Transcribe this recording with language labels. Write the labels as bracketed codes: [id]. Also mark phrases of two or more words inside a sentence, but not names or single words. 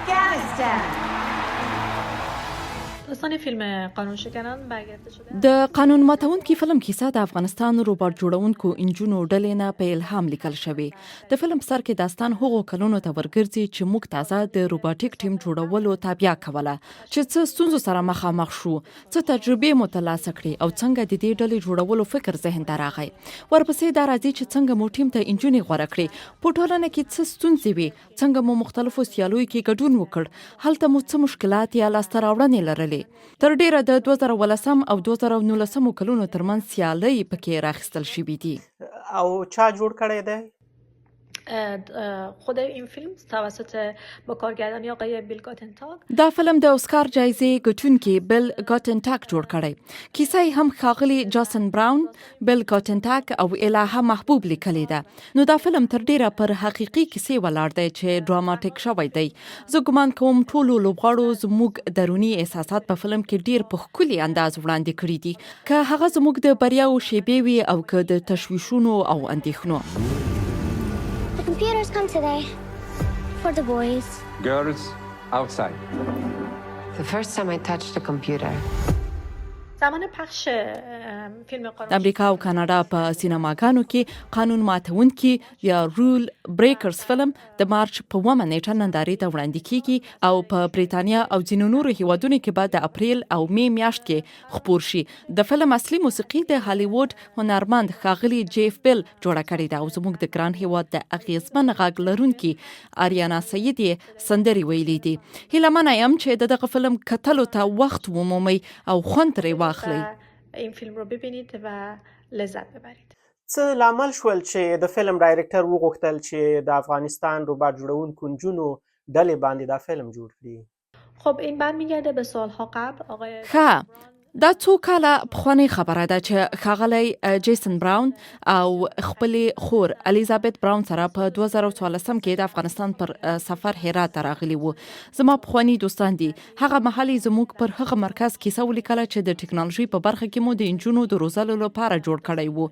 [fa] Afghanistan. داستان فیلم قانون شکنان برگرفته شده [ps] د قانون ماتونکي فلم کیسه د افغانستان روباټ جوړونکو انجونو ډلې نه په الهام لیکل شوی. د فلم په سر کې داستان هغو کلونو ته ورګرځي چې موږ تازه د روباټیک ټیم جوړولو تابع کوله، چې څه ستونزو سره مخامخ شو، څه تجربې مو ترلاسه کړې او څنګه د دې ډلې جوړولو فکر ذهن ته راغی. ورپسې دا راځي چې څنګه مو ټیم ته انجونې غوره کړې، په ټولنه کې څه ستونزې وي، څنګه مو مختلفو سیالیو کې ګډون وکړ، هلته مو څه مشکلات یا لاسته راوړنې لرلې. تر ډیره د 2018 او 2019 کلونو ترمنځ سیالۍ پکې راخیستل شوي دي. او چا جوړ کړی دی؟ [fa] خود این فیلم توسط با کارگردانی آقای بیل گاتنتاک [ps] دا فلم د اسکار جایزې ګټونکي بیل ګاتنتاک جوړ کړی. کیسه هم ښاغلي جاسن براون، بیل ګاتنتاک او الهه محبوب لیکلې ده. نو دا فلم تر ډیره پر حقیقي کیسې ولاړ دی چې ډراماټیک شوی دی. زه ګمان کوم ټولو لوبغاړو زموږ دروني احساسات په فلم کې ډیر په ښکلي انداز وړاندې کړي دي، که هغه زموږ د بریاو شیبې وي او که د تشویشونو او اندېښنو. [en] The computers come today. For the boys. Girls, outside. The first time I touched a computer. [fa] زمان پخش فیلم [ps] د قانون امریکا او کاناډا په سینماګانو کې قانون ماتونکي یا رول بریکرز فلم د مارچ په 1 نیټه نندارې ته وړاندې کیږي او په بریتانیا او ځینو نورو هیوادونو کې به د اپریل او می میاشت کې خپور شي. د فلم اصلي موسیقي د هالیووډ هنرمند ښاغلي جیف بیل جوړه کړې ده او زموږ د ګران هیواد د اغیزمن غږ لرونکي آریانا سید سندري ویلي دي. هیله منه یم چې دغه فلم کتلو ته وخت ومومئ او خوند ترې واخلئ. [fa] این فیلم رو ببینید و لذت ببرید. [ps] څه لامل شول چې د فلم ډایرکټر وغوښتل چې د افغانستان روباټ جوړونکو نجونو ډلې باندې دا فلم جوړ کړي؟ [fa] خب این برمیگرده به سالها قبل آقای [ps] ښه، دا څو کاله پخوانۍ خبره ده چې ښاغلی جیسن براون او خپلې خور الیزابت براون سره په 2014 کې د افغانستان پر سفر هرات ته راغلي وو. زما پخواني دوستان دي. هغه مهال زموږ پر هغه مرکز کیسه ولیکله چې د ټکنالوژي په برخه کې مو د انجونو د روزلو لپاره جوړ کړی وو.